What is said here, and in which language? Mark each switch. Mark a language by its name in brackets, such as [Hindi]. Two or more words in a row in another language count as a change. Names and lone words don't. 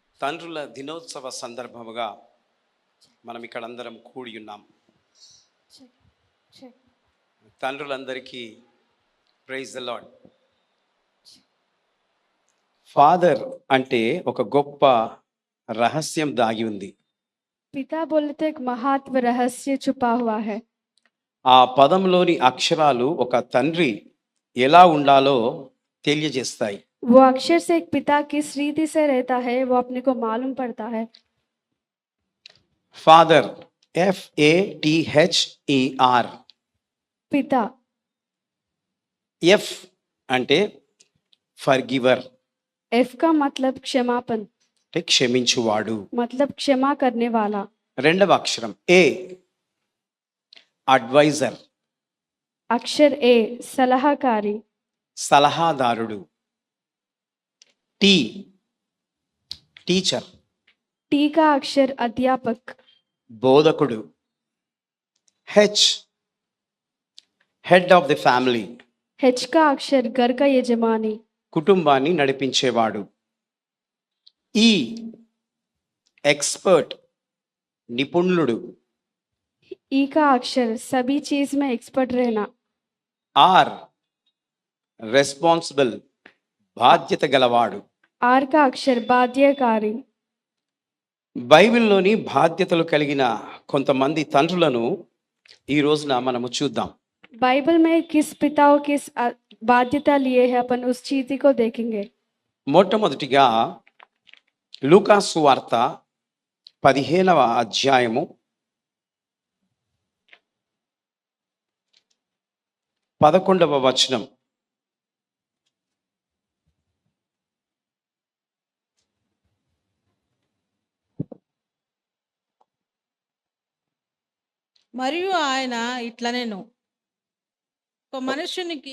[Telugu] తండ్రుల దినోత్సవ సందర్భముగా మనం ఇక్కడ అందరం కూడి ఉన్నాం. తండ్రులందరికీ [English] praise the Lord. [Telugu] ఫాదర్ అంటే ఒక గొప్ప రహస్యం దాగి ఉంది. [Hindi] पिता बोलते एक महत्व रहस्य छुपा हुआ है. [Telugu] ఆ పదంలోని అక్షరాలు ఒక తండ్రి ఎలా ఉండాలో తెలియజేస్తాయి. [Hindi] वो अक्षर से एक पिता किस रीति से रहता है वो अपने को मालूम पड़ता है. [English] ఫాదర్ FATHER. [Hindi] पिता [Telugu] ఎఫ్ అంటే ఫర్గివర్, [Hindi] एफ का मतलब क्षमापन, [Telugu] అంటే క్షమించువాడు. [Hindi] मतलब क्षमा करने वाला. [Telugu] రెండవ అక్షరం [English] A, adviser, [Hindi] अक्षर ए सलाहकारी, [Telugu] సలహాదారుడు. [English] T, teacher, [Hindi] टी का अक्षर अध्यापक, [Telugu] బోధకుడు. హెచ్, [English] head of the family, [Hindi] एच का अक्षर घर का यजमानी, [Telugu] కుటుంబాన్ని నడిపించేవాడు. [English] E, expert, [Telugu] నిపుణుడు. [Hindi] ई का अक्षर सभी चीज में एक्सपर्ट रहना. [English] R, responsible, [Telugu] బాధ్యత గలవాడు. [Hindi] आर का अक्षर बाध्यकारी. [Telugu] బైబిల్లోని బాధ్యతలు కలిగిన కొంతమంది తండ్రులను ఈ రోజున మనము చూద్దాం. [Hindi] बाइबल में किस पिताओं किस बाध्यता लिए है अपन उस चीज को देखेंगे. [Telugu] మొట్టమొదటిగా లూకా సువార్త 15వ అధ్యాయము 11వ వచనం. మరియు ఆయన ఇట్లనెను, ఒక మనుషునికి